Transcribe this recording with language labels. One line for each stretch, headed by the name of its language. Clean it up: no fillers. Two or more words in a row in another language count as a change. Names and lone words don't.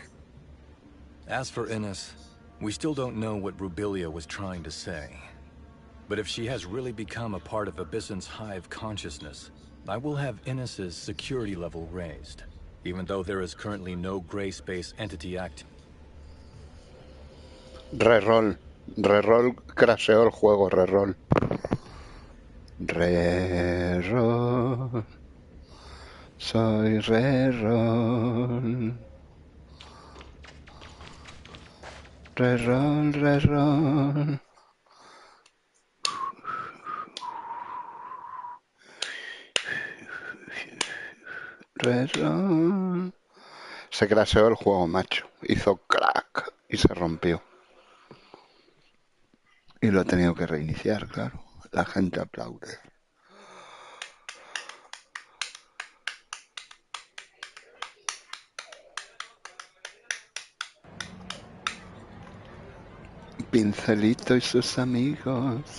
English: As for Ines, we still don't know what Rubilia was trying to say. But if she has really become a part of Abyssin's hive consciousness, I will have Ines's security level raised, even though there is currently no gray space entity act.
Spanish: Reroll. Reroll crasheó el juego, reroll. Reroll. Soy reroll. Reroll, reroll. Reroll. Se crasheó el juego, macho. Hizo crack y se rompió. Y lo he tenido que reiniciar, claro. La gente aplaude. Pincelito y sus amigos.